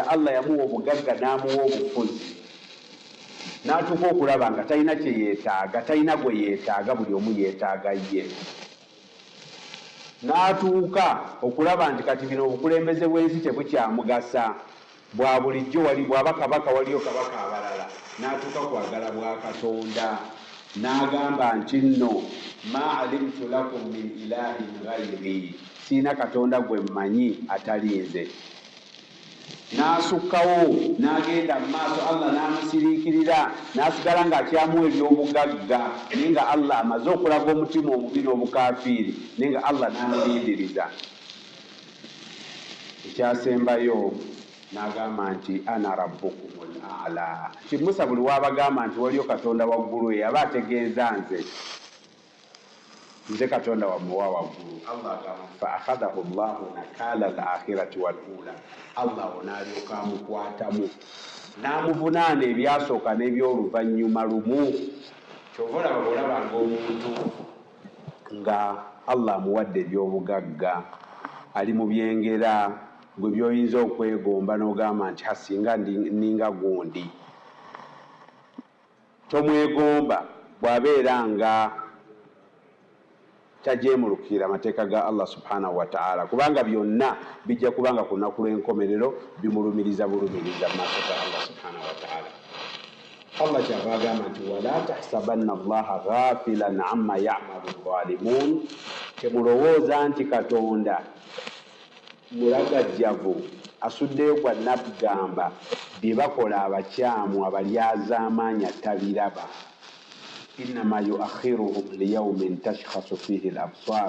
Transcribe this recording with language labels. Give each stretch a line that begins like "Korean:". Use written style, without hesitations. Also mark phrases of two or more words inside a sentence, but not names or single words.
Ganda: Allah yamuwa obugagga n'amuwa obufuzi, n'atuuka okulaba nga talina kye yeetaaga, talina gwe yeetaaga, buli omu yeetaaga ye. N'atuuka okulaba nti kati bino obukulembeze bw'ensi tebukyamugasa, bwa bulijjo bw'aba kabaka waliyo kabaka abalala. N'atuuka kwagala bwa Katonda, n'agamba nti nno
Arabic: ما علمت لكم من إله غيري,
Ganda: siina Katonda gwe mmanyi atali nze. n'asukkawo n'agenda mu maaso Allah n'amusiriikirira n'asigala ng'akyamu ebyobugagga naye nga Allah amaze okulaga omutima omubi n'obukafiiri naye nga Allah n'amulindiriza.
Arabic: Ekyasembayo n'agamba nti أنا ربكم الأعلى.
Ganda: Musa buli wabagamba nti waliyo Katonda waggulu eyo aba ategeeza nze Katonda wammwe wa waggulu. Allah agamba
Arabic: فأخذه الله نكال الآخرة والأولى.
Ganda: Allah onaalyoka amukwatamu n'amuvunaana ebyasooka n'ebyoluvannyuma lumu. Kyova olaba bw'olabanga omuntu nga Allah amuwadde ebyobugagga ali mu byengera gwe byoyinza okwegomba n'ogamba nti hasinga ninga gundi. Tomwegomba bw'abeera nga tajemulukira amateeka ga Allah
Arabic: سبحانه وتعالى,
Ganda: kubanga byonna bijja kubanga ku lunaku lw'enkomerero bimulumiriza bulumiriza mu maaso ga Allah
Arabic: سبحانه وتعالى.
Ganda: Allah kyava agamba nti
Arabic: ولا تحسبن الله غافلا عما يعمل الظالمون.
Ganda: Temulowooza nti Katonda mulagajjavu asuddeyo gwa nabbugamba bye bakola abakyamu abalyazaamaanyi tabiraba.
Arabic: إنما يؤخرهم ليوم تشخص فيه الأبصار.